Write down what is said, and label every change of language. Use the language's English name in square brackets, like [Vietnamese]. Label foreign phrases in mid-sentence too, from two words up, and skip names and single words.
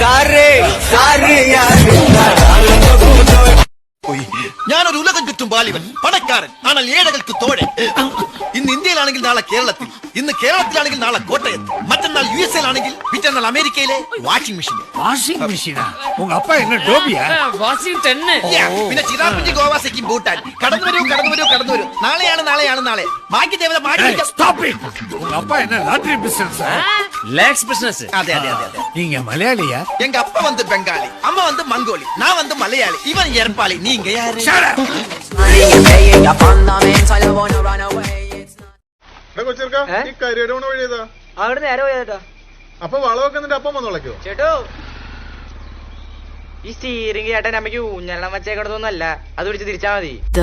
[Malayalam] ഞാനൊരു ഉലകം ചുറ്റും ബാലിവൻ, പണക്കാരൻ, ஆனால் ഏഴകൾക്ക് തോഴൻ. ഇന്ന് ഇന്ത്യയിലാണെങ്കിൽ നാളെ കേരളത്തിൽ, ഇന്ന് കേരളത്തിലാണെങ്കിൽ നാളെ കോട്ടയത്ത്, മറ്റന്നാൾ USA-ലാണെങ്കിൽ പിറ്റന്നാൾ അമേരിക്കയിലെ വാഷിംഗ് മെഷീനാ. [Tamil] ഉங்க அப்பா என்ன டோபியா? [Malayalam] പിന്നെ ചിറാപ്പുഞ്ചി ഗോവാസയ്ക്കും ഭൂട്ടാൻ. കടന്നു വരൂ. നാളെ ബാക്കി ദേവത [Tamil] உங்க அப்பா என்ன லாட்டரி பிசினஸ்? [Malayalam] ലാക്സ് ബിസിനസ്. അതെ. [Tamil] நீங்க மலையாளியா? எங்க அப்பா வந்து பெங்காலி, அம்மா வந்து மங்கோலி, நான் வந்து மலையாளி, இவன் ஏற்பாளி, நீங்க யாரு? [Malayalam] അവിടെ നേരെ പോയേട്ടാ. അപ്പൊ വളവൊക്കെ നിന്റെ അപ്പം വന്ന് വിളക്കോ? ചേട്ടോ, ഈ സ്റ്റീറിംഗ് ചേട്ടൻ അമ്മയ്ക്ക് ഊഞ്ഞെല്ലാം വെച്ചേക്കണതൊന്നല്ല, അത് പിടിച്ച് തിരിച്ചാ മതി.